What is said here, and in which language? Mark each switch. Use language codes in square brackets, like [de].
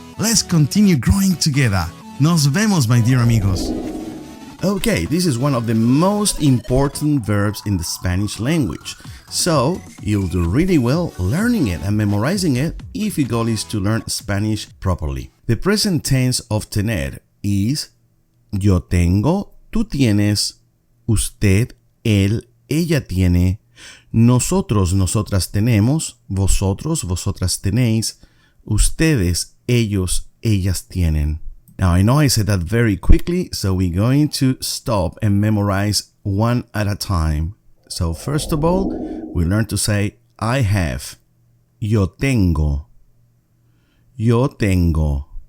[en] Let's continue growing together. [es] Nos vemos, [en] my dear amigos. Okay, this is one of the most important verbs in the Spanish language. So, you'll do really well learning it and memorizing it if your goal is to learn Spanish properly. The present tense of tener is [es] yo tengo, tú tienes, usted, él, ella tiene, nosotros, nosotras tenemos, vosotros, vosotras tenéis, ustedes, ellos, ellas tienen. [en] Now, I know I said that very quickly, so we're going to stop and memorize one at a time. So first of all, we learn to say I have. [es] Yo tengo. Yo tengo.